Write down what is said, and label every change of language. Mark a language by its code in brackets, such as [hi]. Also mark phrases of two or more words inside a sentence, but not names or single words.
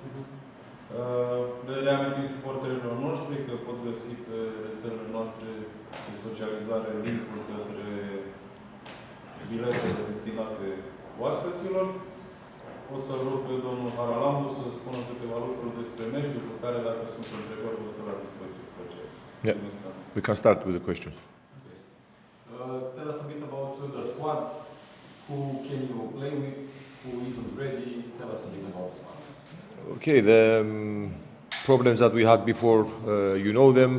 [ro] Le reamintim suporterilor noștri că pot găsi pe rețelele noastre de socializare link-ul către biletele destinate oaspeților. O să rog pe domnul Charalambous să spună câteva lucruri despre meci, după care, dacă sunt întrebări, vă stă la dispoziție. [en] Yeah, we can start with the questions. Tell us a bit about the squad. Who can you play with? Who isn't ready? Tell us a bit about the squad. Okay, the problems that we had before, you know them.